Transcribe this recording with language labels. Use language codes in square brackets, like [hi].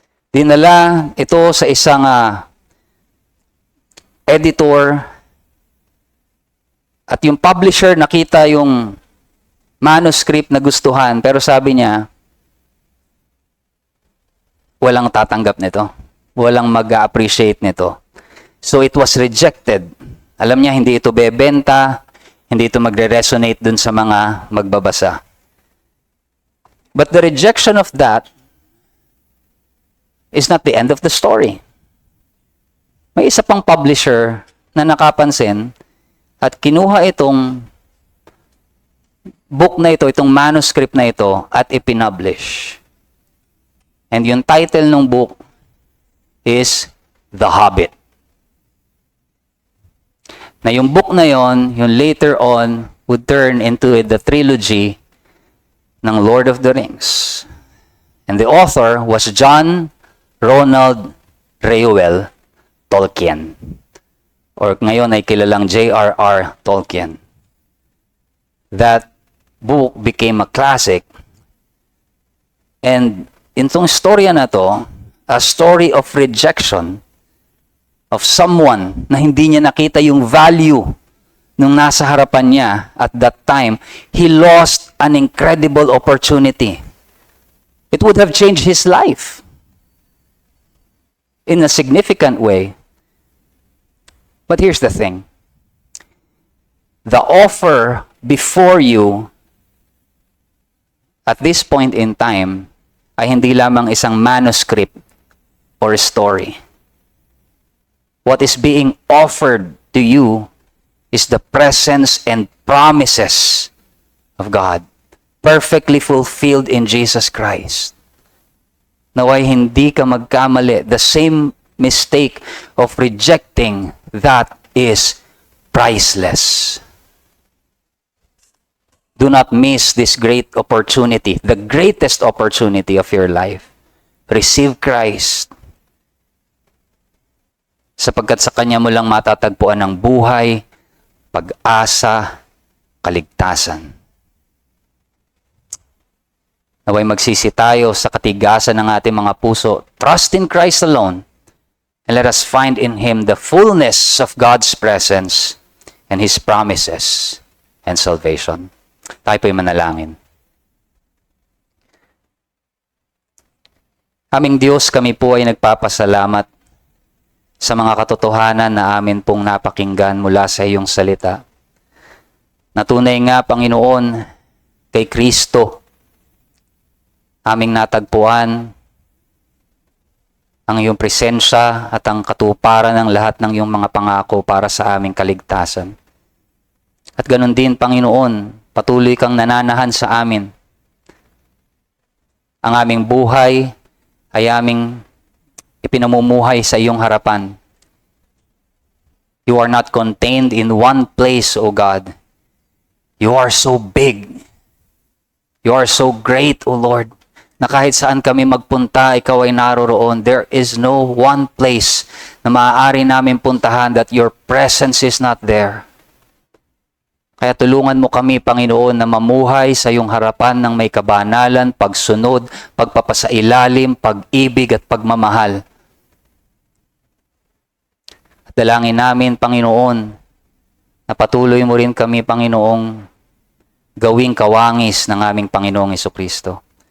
[tl] Dinala ito sa isang editor, at yung publisher nakita yung manuscript na gustuhan, pero sabi niya, walang tatanggap nito. Walang mag-appreciate nito. [en] So it was rejected. [tl] Alam niya, hindi ito bebenta, hindi ito magre-resonate dun sa mga magbabasa. [en] But the rejection of that is not the end of the story. [tl] May isa pang publisher na nakapansin at kinuha itong book na ito, itong manuscript na ito, at ipinublish. [en] And yung title ng book is The Hobbit. [tl] Na yung book na yon, yung [en] later on, would turn into the trilogy ng Lord of the Rings. And the author was John Ronald Reuel Tolkien. [tl] Or ngayon ay kilalang J.R.R. Tolkien. [en] That book became a classic. And [tl] itong storya na to, [en] a story of rejection of someone [tl] na hindi niya nakita yung value nung nasa harapan niya [en] at that time, he lost an incredible opportunity. It would have changed his life in a significant way. But here's the thing. The offer before you at this point in time [tl] ay hindi lamang isang [en] manuscript or story. What is being offered to you is the presence and promises of God, perfectly fulfilled in Jesus Christ. [tl] Naway hindi ka magkamali. [en] The same mistake of rejecting that is priceless. Do not miss this great opportunity, the greatest opportunity of your life. Receive Christ. [tl] Sapagkat sa Kanya mo lang matatagpuan ng buhay, pag-asa, kaligtasan. Naway magsisi tayo sa katigasan ng ating mga puso. [en] Trust in Christ alone, and let us find in Him the fullness of God's presence and His promises and salvation. [tl] Tayo po'y manalangin. Aming Diyos, kami po ay nagpapasalamat sa mga katotohanan na amin pong napakinggan mula sa iyong salita. Natunay nga, Panginoon, kay Kristo, aming natagpuan ang iyong presensya at ang katuparan ng lahat ng iyong mga pangako para sa aming kaligtasan. At ganun din, Panginoon, patuloy kang nananahan sa amin. Ang aming buhay ay aming ipinamumuhay sa iyong harapan. [en] You are not contained in one place, O God. You are so big. You are so great, O Lord, [tl] na kahit saan kami magpunta, ikaw ay naroroon. [en] There is no one place [tl] na maaari namin puntahan [en] that your presence is not there. [tl] Kaya tulungan mo kami, Panginoon, na mamuhay sa iyong harapan ng may kabanalan, pagsunod, pagpapasailalim, pag-ibig at pagmamahal. At dalangin namin, Panginoon, na patuloy mo rin kami, Panginoong, gawing kawangis ng aming Panginoong Jesucristo.